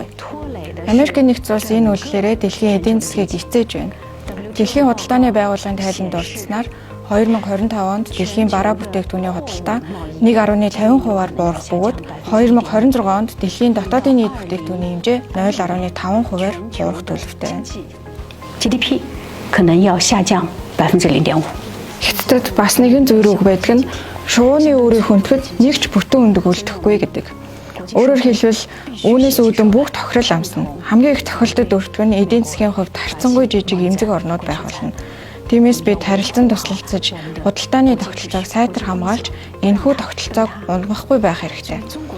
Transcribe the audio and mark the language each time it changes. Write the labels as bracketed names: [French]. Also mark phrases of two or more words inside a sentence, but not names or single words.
[Mongolian] Америкийн нэгдсэн улс энэ үйлдэлээрээ дэлхийн эдийн засгийг эцээж байна. Дэлхийн худалдааны байгууллагын тайланд дурдсанаар 2025 онд дэлхийн бараа бүтээгдэхүүний худалдаа 1.50%-аар буурах бөгөөд 2026 онд дэлхийн дотоодын нийт бүтээгдэхүүний хэмжээ 0.5%-аар буурах төлөвтэй байна. [Chinese] GDP 可能要下降0.5%。 [Mongolian] Хятадд бас нэгэн зөвөрөг байдаг нь шувууны өөрийг хүндэхэд нэг ч бүтэн өндөг үлдэхгүй гэдэг. Өөрөөр хэлбэл үүнээс үүдэн бүх тохирол амсна. Хамгийн их тохиолдод өртгөх нь эдийн засгийн хувьд харьцангуй жижиг эмзэг орнууд байх болно. Тиймээс бид харилцан туслалцаж, худалдааны тогтолцоог сайтар хамгаалж, энэхүү тогтолцоог унгахгүй байх хэрэгтэй.